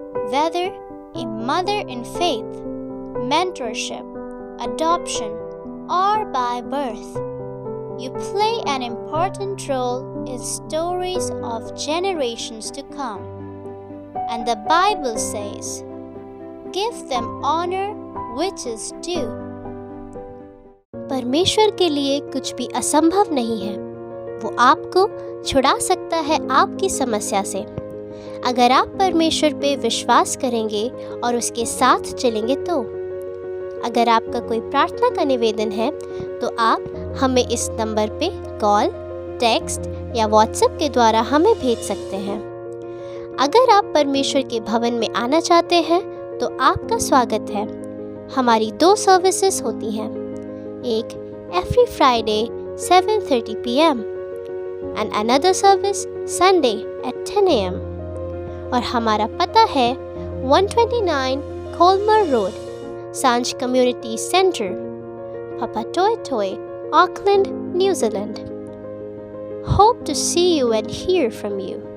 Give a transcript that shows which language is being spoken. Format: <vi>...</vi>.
<en>Whether a mother in faith, mentorship, adoption, or by birth, you play an important role in stories of generations to come. And the Bible says, give them honor which is due.</en> <hi>परमेश्वर के लिए कुछ भी असंभव नहीं है। वो आपको छुड़ा सकता है आपकी समस्या से। अगर आप परमेश्वर पे विश्वास करेंगे और उसके साथ चलेंगे तो। अगर आपका कोई प्रार्थना का निवेदन है तो आप हमें इस नंबर पे कॉल, टेक्स्ट या व्हाट्सएप के द्वारा हमें भेज सकते हैं। अगर आप परमेश्वर के भवन में आना चाहते हैं तो आपका स्वागत है। हमारी 2 सर्विसेज होती हैं, एक</hi> <en>Every Friday 7:30 PM and another service Sunday at 10 AM।</en> <hi>और हमारा पता है 129 कोलमर रोड, सांझ community centre, Papatoetoe, Auckland, New Zealand.</hi> <en>Hope to see you and hear from you.</en>